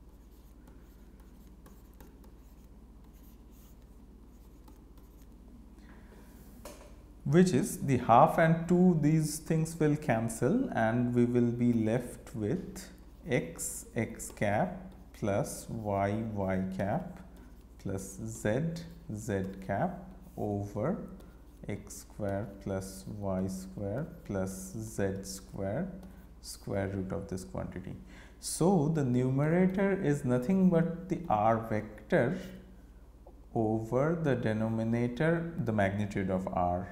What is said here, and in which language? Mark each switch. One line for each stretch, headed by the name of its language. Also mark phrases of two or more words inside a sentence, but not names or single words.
English: Which is the half and 2, these things will cancel, and we will be left with x x cap plus y y cap plus z z cap over x square plus y square plus z square, square root of this quantity. So, the numerator is nothing but the r vector over the denominator, the magnitude of r.